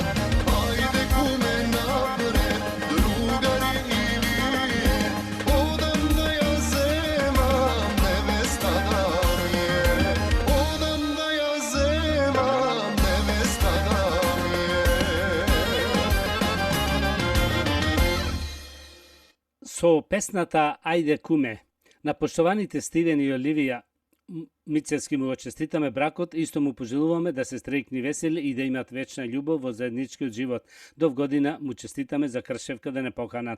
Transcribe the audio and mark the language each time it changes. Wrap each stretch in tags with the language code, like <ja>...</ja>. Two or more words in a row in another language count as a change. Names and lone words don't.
<mk>Ајде куме напред, другари и ви, одам да ја земам, невеста да ми је. Одам да ја земам, невеста да ми је. Со песната Ајде куме, на поштованите Стивен и Оливија Мицевски му честитаме бракот, исто му пожелуваме да се стрекни весели и да имат вечна љубов во заедничкиот живот. До година му честитаме за кршевка да не поканат.</mk>